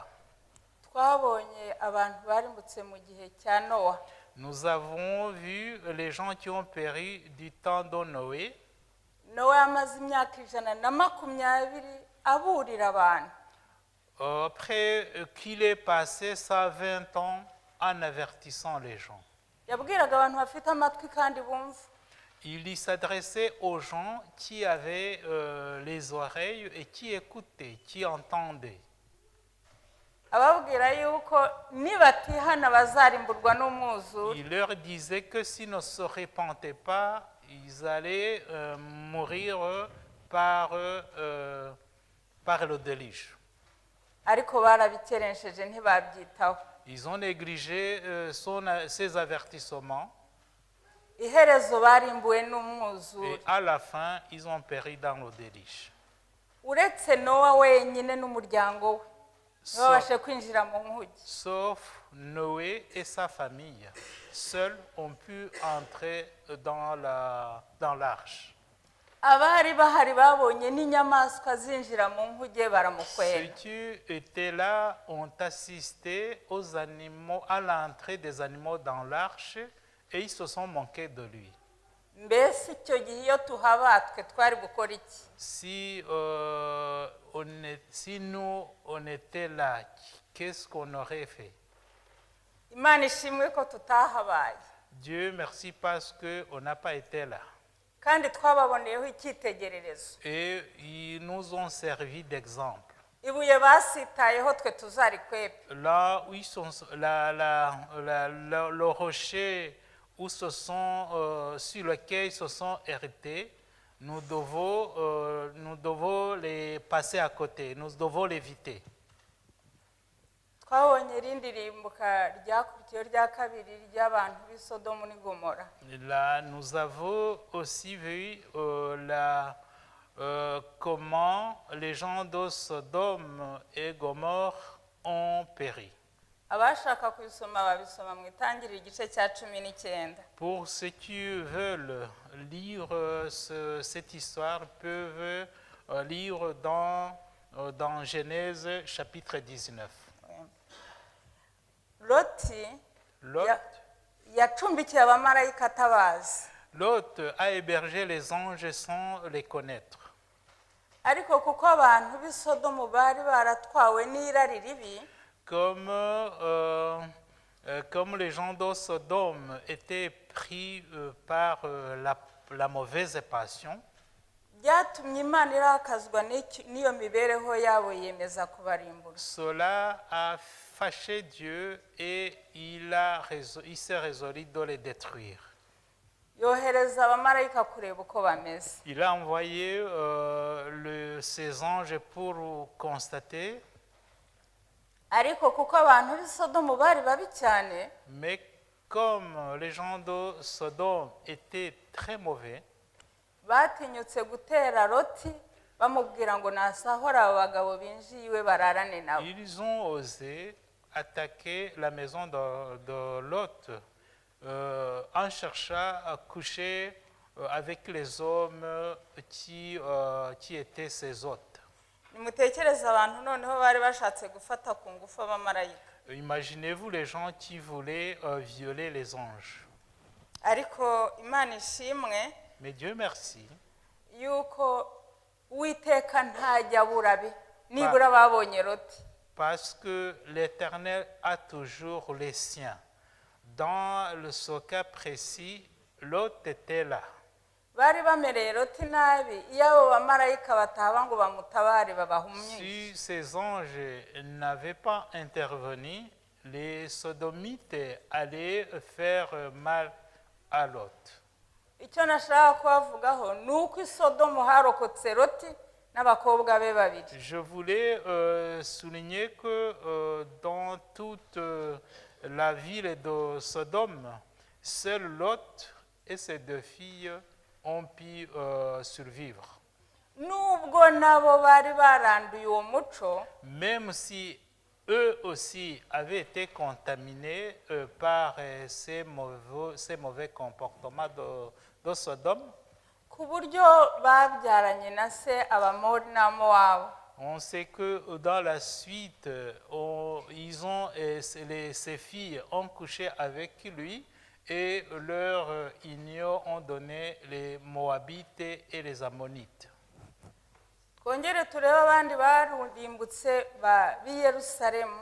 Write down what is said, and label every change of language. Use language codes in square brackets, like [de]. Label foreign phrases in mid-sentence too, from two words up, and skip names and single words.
[rw] twabonye abantu barimbutse mu gihe cya nowa. [fr] Nous avons vu les gens qui ont péri du temps de Noé. [rw] nowa yamaze imyaka 120 aburira abantu. [fr] Après qu'il ait passé 120 ans en avertissant les gens. [rw] yabwiraga abantu bafite amatwi kandi bumva. [fr] Il s'adressait aux gens qui avaient les oreilles et qui écoutaient, qui entendaient. [rw] ababwira yuko nibatihana bazarimburwa n'umwuzure. [fr] Il leur disait que s'ils ne se repentaient pas, ils allaient mourir par le déluge. [rw] ariko barabikerenseje ntibabyitaho. [fr] Ils ont négligé ces avertissements [rw] iherezo barimbuwe n'umwuzure. [fr] et à la fin, ils ont péri dans le déluge. [rw] uretse nowa wenyine n'umuryango we ntibabashe kwinjira mu nkuge. [fr] Sauf Noé et sa famille. Seuls ont pu entrer dans l'arche. [rw] abari bahari babonye n'inyamaswa zinjira mu nkuge [fr] Ceux [rw] baramukwera. [fr] qui étaient là ont assisté aux animaux, à l'entrée des animaux dans l'arche et ils se sont moqués de lui. [rw] mbese icyo gihe iyo tuhaba twe twari gukora iki? [fr] Si nous on était là, qu'est-ce qu'on aurait fait? [rw] imana ishimwe ko tutahabaye. [fr] Dieu merci parce qu'on n'a pas été là. [rw] kandi twababoneyeho icyitegererezo. [fr] Et ils nous ont servi d'exemple. [rw] ibuye basitayeho twe tuzarikwepe. [fr] Là où ils sont, le rocher où sur lequel ils se sont hérités, nous devons les passer à côté, nous devons l'éviter. [rw] twabonye irindi rimbuka ryakurikiyeho rya kabiri ry'abantu b'i Sodomu n'i Gomora. [fr] Là, nous avons aussi vu comment les gens de Sodome et Gomorre ont péri. [rw] abashaka kubisoma babisoma mu itangiriro igice cya 19. [fr] Pour ceux qui veulent lire cette histoire, peuvent lire dans Genèse chapitre 19. [rw] loti [fr] Lot, [rw] yacumbikiye abamarayika atabazi. [fr] Lot a hébergé les anges sans les connaître. [rw] ariko kuko abantu b'i Sodomu bari baratwawe n'irari ribi, [fr] Comme les gens de Sodome étaient pris par la mauvaise passion, [rw] byatumye imana irakazwa n'iyo mibereho yabo yemeza kubarimbura. [fr] cela a fâché Dieu et il s'est résolu de les détruire. [rw] yohereza abamarayika kureba uko bameze. [fr] Il a envoyé ses anges pour constater, [rw] ariko kuko abantu b'i Sodomu bari babi cyane, [fr] mais comme les gens de Sodome étaient très mauvais, [rw] batinyutse gutera loti bamubwira ngo nasahora abo bagabo binjiye iwe bararane nabo. [fr] ils ont osé attaquer la maison de Lot en cherchant à coucher avec les hommes qui étaient ses hôtes. [rw] Nimutekereze abantu noneho bari bashatse gufata ku ngufu abamarayika. [fr] Imaginez-vous les gens qui voulaient violer les anges. [rw] Ariko Imana ishimwe [fr] Mais Dieu merci, [rw] yuko Uwiteka ntajya aburabe nibura babonye loti. [fr] parce que l'Éternel a toujours les siens. Dans ce cas précis, Lot était là. [rw] Bari bamereye loti nabi iyo abo bamarayika bataba ngo bamutabare babahumye. [fr] Si ces anges n'avaient pas intervenu, les sodomites allaient faire mal à Lot. [rw] Icyo nashaka kubavugaho ni uko i Sodomu harokotse loti n'abakobwa be babiri. [fr] Je voulais souligner que dans toute la ville de Sodome, seul Lot et ses 2 filles ont pu survivre. [rw] Nubwo nabo bari baranduye uwo muco, [fr] Même si eux aussi avaient été contaminés par ces mauvais comportements de Sodome, [rw] ku buryo babyaranye na se Abamori n'Amowabu. [fr] on sait que dans la suite, ces filles ont couché avec lui et leur union ont donné les Moabites et les Ammonites. [rw] Twongere turebe abandi barundimbutse b'i Yerusalemu.